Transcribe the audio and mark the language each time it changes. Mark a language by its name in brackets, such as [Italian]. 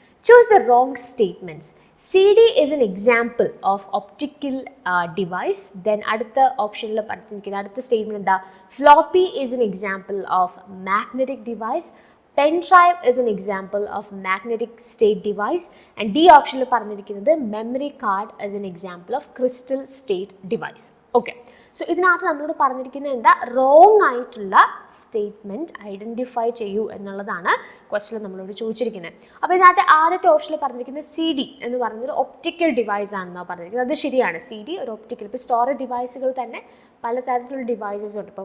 [English] Choose the wrong statements. CD is an example of optical device. [Malayalam] Then അടുത്ത ഓപ്ഷനിൽ പറഞ്ഞിരിക്കുന്ന അടുത്ത സ്റ്റേറ്റ്മെന്റ് എന്താ? [English] Floppy is an example of magnetic device. Pen drive is an example of magnetic state device. [Malayalam] And D ഓപ്ഷനിൽ പറഞ്ഞിരിക്കുന്നത് [English] memory card is an example of crystal state device. Okay. [Malayalam] So ഇതിനകത്ത് നമ്മളോട് പറഞ്ഞിരിക്കുന്നത് എന്താ? റോങ് ആയിട്ടുള്ള statement identify ചെയ്യൂ എന്നുള്ളതാണ് ക്വസ്റ്റിൽ നമ്മളോട് ചോദിച്ചിരിക്കുന്നത്. അപ്പോൾ ഇതിനകത്ത് ആദ്യത്തെ ഓപ്ഷനിൽ പറഞ്ഞിരിക്കുന്നത് CD എന്ന് പറയുന്നൊരു ഒപ്റ്റിക്കൽ ഡിവൈസ് ആണെന്നാണ് പറഞ്ഞിരിക്കുന്നത്. അത് ശരിയാണ്. CD ഒരു ഒപ്റ്റിക്കൽ, ഇപ്പോൾ സ്റ്റോറേജ് ഡിവൈസുകൾ തന്നെ പലതരത്തിലുള്ള ഡിവൈസസ് ഉണ്ട്.